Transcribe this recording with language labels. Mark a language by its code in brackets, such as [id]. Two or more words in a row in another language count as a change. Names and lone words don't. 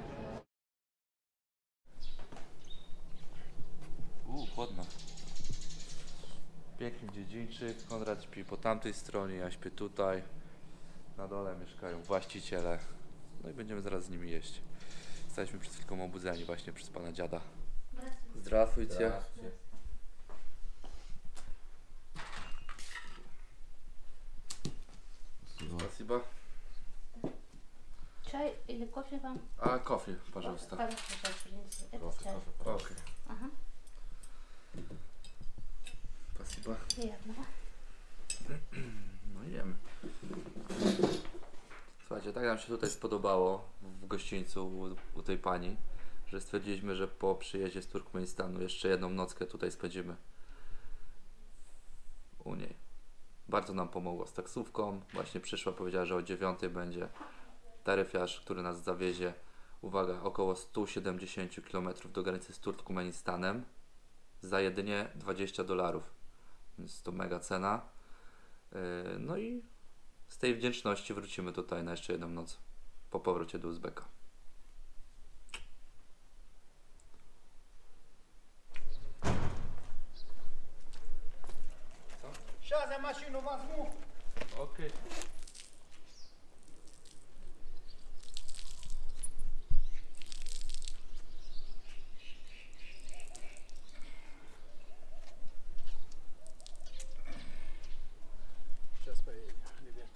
[pl] Chłodno. Piękny dziedzińczyk. Konrad śpi po tamtej stronie, ja śpię tutaj. Na dole mieszkają właściciele. No i będziemy zaraz z nimi jeść. Zostaliśmy przed chwilką obudzeni właśnie przez pana dziada. [ru] Здравствуйте. Спасибо. Чай или кофе вам? А кофе, пожалуйста. Сейчас принесу. Это Кофе, чай. кофе. Окей. Ага. Спасибо. Приятного. [pl] No jemy. Słuchajcie, tak nam się tutaj spodobało w gościńcu u tej pani, że stwierdziliśmy, że po przyjeździe z Turkmenistanu jeszcze jedną nockę tutaj spędzimy u niej. Bardzo nam pomogło z taksówką. Właśnie przyszła, powiedziała, że o 9 będzie taryfiarz, który nas zawiezie. Uwaga, około 170 km do granicy z Turkmenistanem za jedynie $20. Więc to mega cena. No i z tej wdzięczności wrócimy tutaj na jeszcze jedną noc po powrocie do Uzbeka. [ru] Сейчас я машину возьму. [pl] Okej. [ru] Сейчас поедем, ребята.